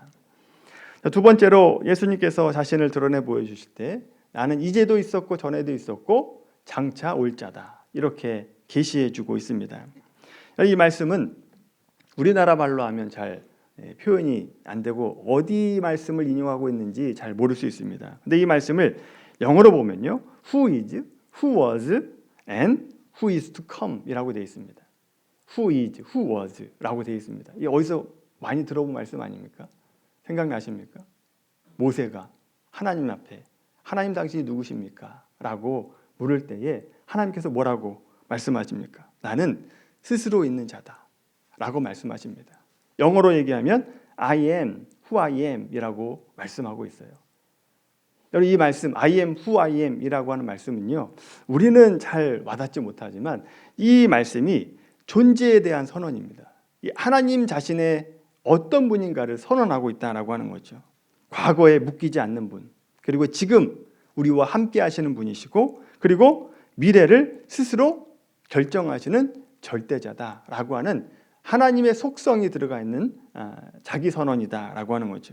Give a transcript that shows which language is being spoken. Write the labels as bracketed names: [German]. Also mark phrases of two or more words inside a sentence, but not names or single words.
[Korean] 두 번째로 예수님께서 자신을 드러내 보여주실 때 나는 이제도 있었고 전에도 있었고 장차 올 자다, 이렇게 계시해 주고 있습니다. 이 말씀은 우리나라 말로 하면 잘 표현이 안 되고 어디 말씀을 인용하고 있는지 잘 모를 수 있습니다. 근데 이 말씀을 영어로 보면요, [English] who is, who was, and who is to come [Korean] 이라고 되어 있습니다. [English] who is, who was [Korean] 라고 되어 있습니다. 이 어디서 많이 들어본 말씀 아닙니까? 생각나십니까? 모세가 하나님 앞에 하나님 당신이 누구십니까? 라고 물을 때에 하나님께서 뭐라고 말씀하십니까? 나는 스스로 있는 자다 라고 말씀하십니다. 영어로 얘기하면 [English] I am who I am [Korean] 이라고 말씀하고 있어요. 여러분, 이 말씀 [English] I am who I am [Korean] 이라고 하는 말씀은요, 우리는 잘 와닿지 못하지만 이 말씀이 존재에 대한 선언입니다. 하나님 자신의 어떤 분인가를 선언하고 있다라고 하는 거죠. 과거에 묶이지 않는 분, 그리고 지금 우리와 함께 하시는 분이시고, 그리고 미래를 스스로 결정하시는 절대자다라고 하는 하나님의 속성이 들어가 있는 자기 선언이다라고 하는 거죠.